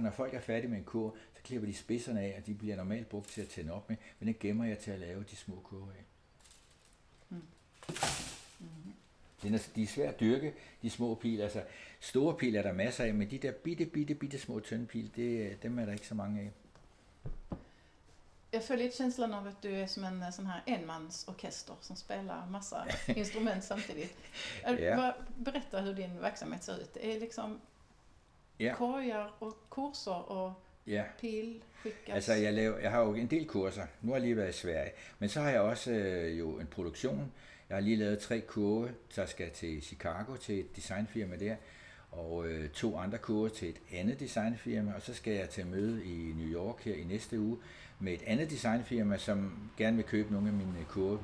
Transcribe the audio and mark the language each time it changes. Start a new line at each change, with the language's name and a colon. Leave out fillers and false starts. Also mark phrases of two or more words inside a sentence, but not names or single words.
Danish: Når folk er færdige med en kurve, så klipper de spidserne af, og de bliver normalt brugt til at tænde op med, men den gemmer jeg til at lave de små kurver af. De er svært at dyrke, de små pil. Altså store pil er der masser af, men de der bitte små tynde pil, dem er der ikke så mange af.
Swedish: Jag får lite känslan av att du är som en sån här enmansorkester som spelar massa instrument samtidigt. Berätta hur din verksamhet ser ut. Det är liksom korgar och kurser och pil skickas.
Danish: Altså jeg har jo en del kurser. Nu har jeg lige været i Sverige, men så har jeg også jo en produktion. Jeg har lige lavet 3 kurve, der skal til Chicago til et designfirma der, og 2 andre kurve til et andet designfirma, og så skal jeg til møde i New York her i næste uge med et andet designfirma, som gerne vil købe nogle af mine kurve.